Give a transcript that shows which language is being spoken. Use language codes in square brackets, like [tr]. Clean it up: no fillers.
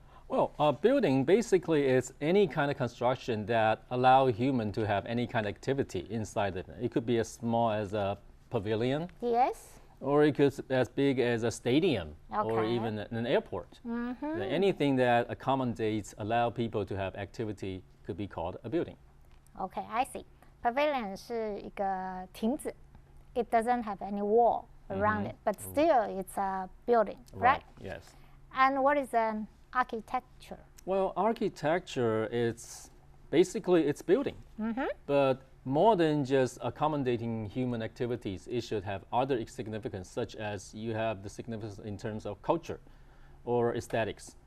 [en] Well, a building basically is any kind of construction that allow human to have any kind of activity inside it. It could be as small as a pavilion. Yes. Or it could be as big as a stadium or Okay. even an airport. Anything that accommodates, allow people to have activity could be called a building. Okay, I see. [zh] Pavilion 是一个亭子. [en] It doesn't have any wall around it, but still it's a building, right? Yes. And what is an architecture? Well, architecture is basically it's building, but more than just accommodating human activities, it should have other significance, such as you have the significance in terms of culture or aesthetics.